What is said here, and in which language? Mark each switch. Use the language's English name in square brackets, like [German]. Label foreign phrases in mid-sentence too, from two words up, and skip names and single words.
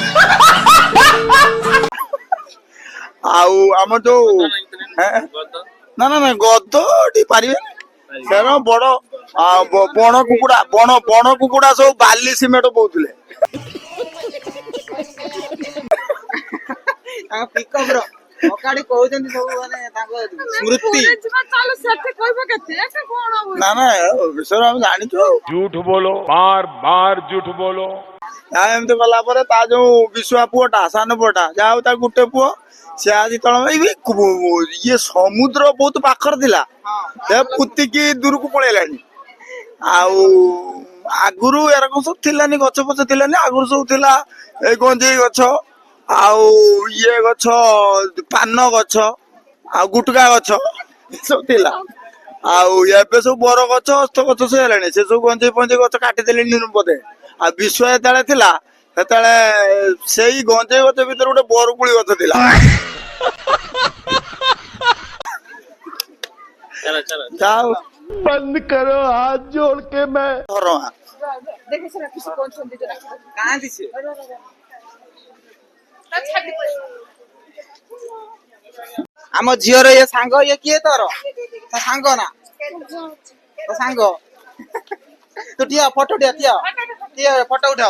[Odia] ଆଉ ଆମର ଯୋଉ ନା ନା ନା ଗଦ ଟିକେ ପାରିବେନି, ସେନ ବଡ ବଣ କୁକୁଡା ବଣ କୁକୁଡା ସବୁ ବାଲି ସିମେଣ୍ଟ ବୋଉଥିଲେ। ତାଙ୍କ ପିକଅପର ଅକାଡି କହୁଛନ୍ତି ସବୁ, ମାନେ ତାଙ୍କ ସ୍ମୃତି। ନା ନା ବିଷୟରେ ଆମେ ଜାଣିଛୁ। [Hindi] झूठ बोलो, बार बार झूठ बोलो। [Odia] ଏମିତି ଗଲା ପରେ ତା ଯୋଉ ବିଶୁଆ ପୁଅଟା, ସାନ ପୁଅଟା, ଯାହା ହଉ ତା ଗୋଟେ ପୁଅ, ସେ ଆଜି ତଳ ଇଏ ସମୁଦ୍ର ବହୁତ ପାଖରେ ଥିଲା, ସେ ପୁତିକି ଦୂରକୁ ପଳେଇଲାଣି। ଆଉ ଆଗରୁ ଏରକମ ସବୁ ଥିଲାନି, ଗଛ ଫଛ ଥିଲାନି। ଆଗରୁ ସବୁ ଥିଲା ଏଇ ଗଞ୍ଜେଇ ଗଛ, ଆଉ ଇଏ ଗଛ, ପାନ ଗଛ, ଆଉ ଗୁଟକା ଗଛ ସବୁ ଥିଲା। ଆଉ ଏବେ ସବୁ ବର ଗଛ, ଅସ୍ତ ଗଛ ସବୁ ହେଲାଣି। ସେ ସବୁ ଗଞ୍ଜେଇ ଫଞ୍ଜେଇ ଗଛ କାଟିଦେଲେଣି ବୋଧେ। ଆଉ ବିଶ୍ଵ ଯେତେବେଳେ ଥିଲା, ସେତେବେଳେ ସେଇ ଗଞ୍ଜେଇ ଗଛ ଭିତରେ ଗୋଟେ ବରକୁଳି ଗଛ ଥିଲା। ଯାଉ [Hindi] बंद करो हाथ जोड़ के मैं। [Odia] ଧରମା କାହାନ୍ତି ସେ? ଆମ ଝିଅର ଇଏ ସାଙ୍ଗ, ଇଏ କିଏ ତୋର? ତା ସାଙ୍ଗ ନା? ତୋ ସାଙ୍ଗ? ତୁ ଠିଆ, ଫଟୋ ଠିଆ ଫଟୋ ଉଠାଅ।